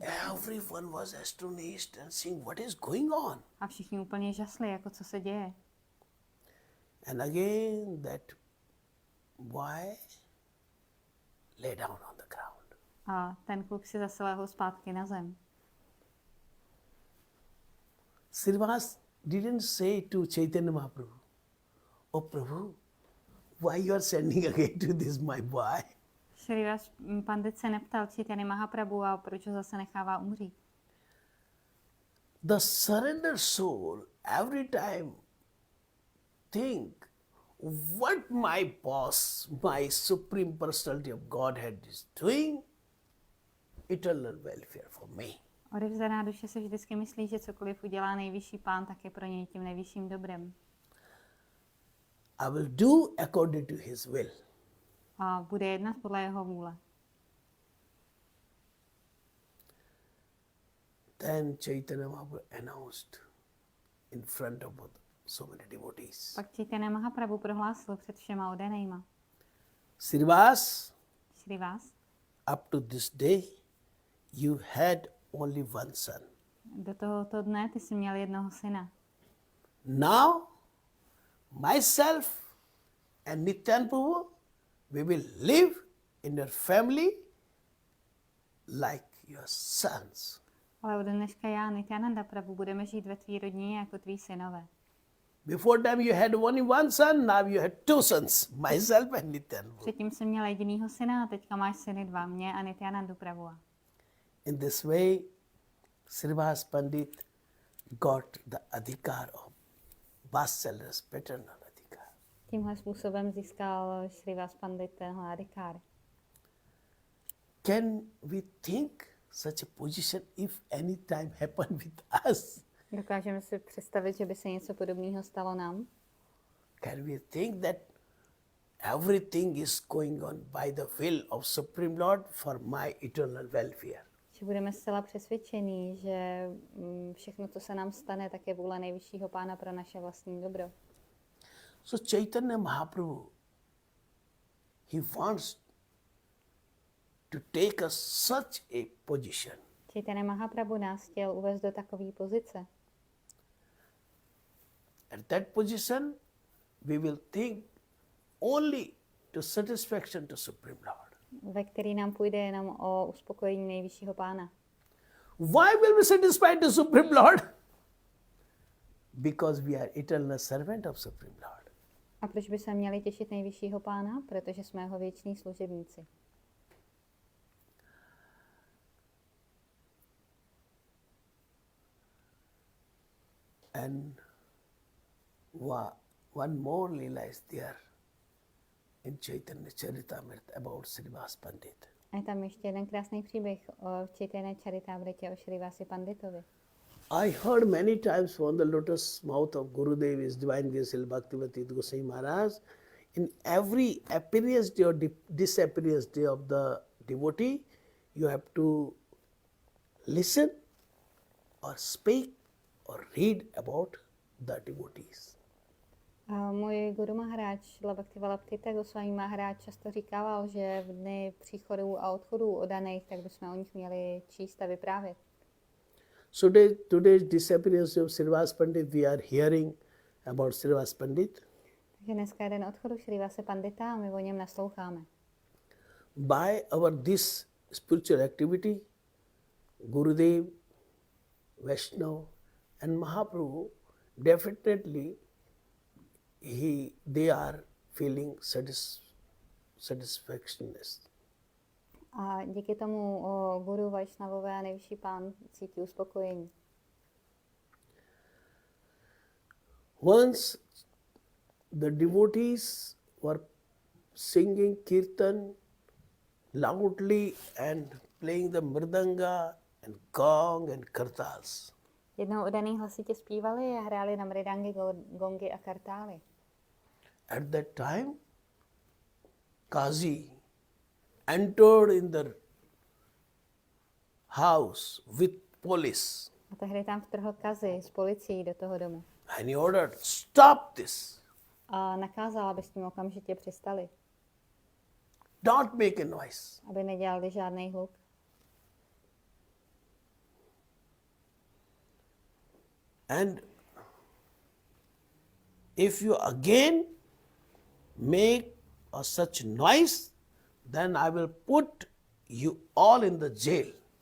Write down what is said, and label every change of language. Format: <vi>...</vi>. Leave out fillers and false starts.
<en>Everyone was astonished and saying, what is going on?</en> <cs>A všichni úplně žasli, jako co se děje.</cs> <en>And again that boy lay down on the ground.</en> <cs>A ten kluk si zase lehl zpátky na zem.</cs> <en>Srivas didn't say to Chaitanya Mahaprabhu, oh Prabhu, why you are sending again to this my boy?</en> <cs>Šrívas pandit se neptal Chaitanya Mahaprabhu, a proč ho zase nechává umřít.</cs> <en>The surrender soul every time think what my boss, my supreme personality of Godhead is doing, eternal welfare for me.</en> <cs>Odevzdaná duše se vždycky myslí, že cokoliv udělá nejvyšší pán, tak je pro něj tím nejvyšším dobrem.</cs> <en>I will do according to his will.</en> <cs>A bude jednat podle jeho vůle.</cs> <en>Then Chaitanya Mahaprabhu announced in front of so many devotees.</en> <cs>Pak Chaitanya Mahaprabhu prohlásil před všema oddanejma.</cs> <en>Srivas,</en> <cs>Šrívas,</cs> <en>up to this day, you had only one son.</en> <cs>do tohoto dne ty jsi měl jednoho syna.</cs> <en>Now, myself and Nityan Prabhu, we will live in your family like your sons.</en> <cs>Ale od dneška já, Nityananda Prabhu, budeme žít ve tvý rodině jako tví synové.</cs> <en>Before them you had only one son, now you had two sons, myself and Nityananda.</en> <cs>Předtím jsem měl jedinýho syna a teďka máš syny dva, mě a Nityanandu Prabhu.</cs> <en>In this way, Srivas Pandit got the adhikar of Vatsala's paternal adhikar.</en> <cs>Tímhle způsobem získal Srivas Pandit tenhle adhikár.</cs> <en>Can we think such a position if any time happened with us?</en> <cs>Dokážeme si představit, že by se něco podobného stalo nám?</cs> <en>Can we think that everything is going on by the will of Supreme Lord for my eternal welfare?</en> <cs>Že budeme zcela přesvědčení, že všechno, co se nám stane, tak je vůle nejvyššího pána pro naše vlastní dobro.</cs> <en>So Chaitanya Mahaprabhu, he wants to take us such a position.</en> <cs>Chaitanya Mahaprabhu nás chtěl uvést do takové pozice.</cs> <en>At that position, we will think only to satisfaction to Supreme Lord.</en> <cs>Ve který nám půjde jenom o uspokojení nejvyššího pána.</cs> <en>Why will we satisfy the Supreme Lord? Because we are eternal servant of Supreme Lord.</en> <cs>A proč by se měli těšit nejvyššího pána? Protože jsme jeho věční služebníci.</cs> <en>And one more lila is there in Chaitanya Charitamrita about Srivas Pandit.</en> <cs>A je tam ještě jeden krásný příběh o Chaitanya Charitamritě o Srivasi Panditovi.</cs> <en>I heard many times from the lotus mouth of Gurudev, His Divine Grace Bhaktivati Goswami Maharaj, in every appearance day or disappearance day of the devotee, you have to listen or speak or read about the devotees.</en> <cs>A můj guru Maharádž, Bhakti Goswami Maharádž často říkával, že v dny příchodů a odchodů oddaných, tak bychom o nich měli číst a vyprávět.</cs> <en>So today's disappearance of Srivas Pandit, we are hearing about Srivas Pandit.</en> <cs>Takže dneska je den odchodu Srivase Pandita a my o něm nasloucháme.</cs> <en>By our this spiritual activity, Gurudev, Višnu and Mahaprabhu, definitely they are feeling satisfactionness.</en> <cs>A díky tomu guru Vajšnavové a nejvyšší pán cítí uspokojení.</cs> <en>Once the devotees were singing kirtan loudly and playing the mridanga and gong and kartals.</en> <cs>Jednou oddaný hlasitě zpívali a hráli na mridangy, gongy a kartály.</cs> <en>At that time, Kazi entered in the house with police.</en> <cs>A tehdy tam vtrhl Kazi s policií do toho domu.</cs> <en>And he ordered, stop this.</en> <cs>A nakázal, aby s tím okamžitě přestali.</cs> <en>Don't make a noise.</en> <cs>Aby nedělali žádný hluk.</cs> <en>And if you again make such noise, then I will put you all in the jail.</en>